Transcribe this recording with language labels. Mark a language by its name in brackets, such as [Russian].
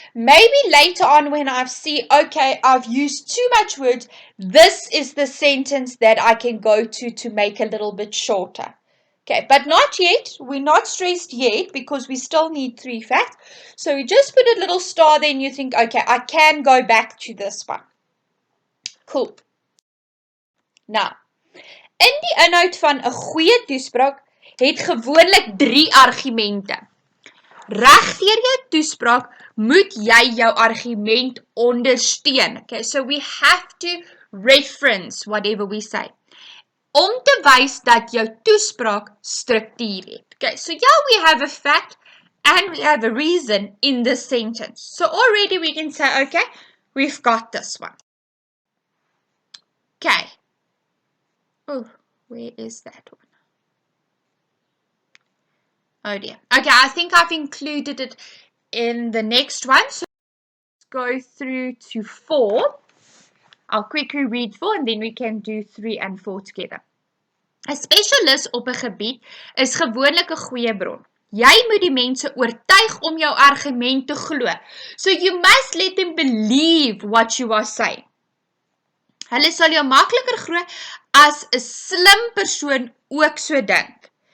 [English] Maybe later on when I see, okay, I've used too much words, this is the sentence that I can go to make a little bit shorter. Okay, but not yet. We're not stressed yet because we still need 3 facts. So we just put a little star there and you think, okay, I can go back to this one. Cool. [Afrikaans] Nou, in die inhoud van 'n goeie toespraak het gewoonlik 3 argumente. reg deur jou toespraak moet jy jou argument ondersteun. [English] Okay, so we have to reference whatever we say. [Afrikaans] Om te wys dat jou toespraak struktuur het. [English] Okay, so yeah, we have a fact and we have a reason in this sentence. So already we can say, okay, we've got this one. Okay. Oh, where is that one? Oh dear. Okay, I think I've included it in the next one. So let's go through to 4. I'll quickly read 4 and then we can do 3 and 4 together. [Afrikaans] 'n Spesialis op 'n gebied is gewoonlik 'n goeie bron. Jy moet die mense oortuig om jou argument te glo. [English] So you must let them believe what you are saying. [Afrikaans] Hulle sal jou makliker glo as 'n slim persoon ook so dink.